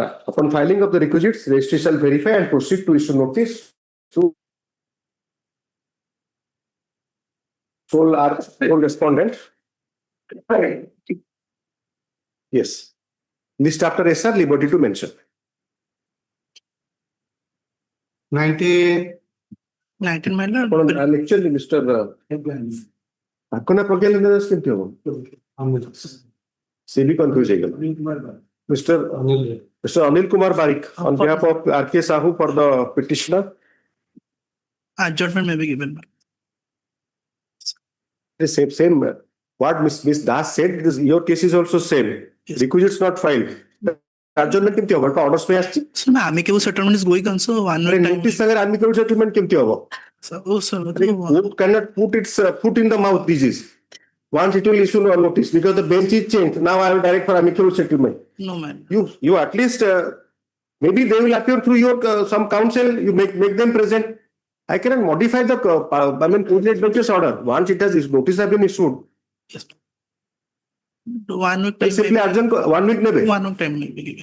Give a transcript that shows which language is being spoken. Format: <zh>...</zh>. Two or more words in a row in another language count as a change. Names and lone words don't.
<en>Upon filing of the requisites, registry shall verify and proceed to issue notice to sole respondent. Yes. List after SR, liberty to mention. 19, 19, my lord.</en> <or>Actually, Mr. Akona Pragya କେମିତି ହବ ସେ ବି confused ହେଇଗଲା Mr.</or> <en>Hon'Ble Kumar Barik on behalf of R.K. Sahu for the petitioner. Adjournment may be given. The same what Miss Das said your case is also same Yes. requisites not filed adjournment</en> <or>କେମିତି ହବ</or> <en>orders</en> <or>ପାଇଁ ଆସିଛି</or> <en>So, my amicable settlement is going on, so one week time. notice ସାଙ୍ଗରେ amicable settlement</en> <or>କେମିତି ହବ</or> <en>So, oh, sir. court cannot put its foot in the mouth disease once it will issue no notice because the bench is changed now I will direct for amicable settlement No, man. you at least maybe they will appear through your some counsel you make them present I cannot modify the coordinate notice order once it has notice have been issued Yes. 1 week then time. simply adjourn 1 week never 1 week time may be given.</en>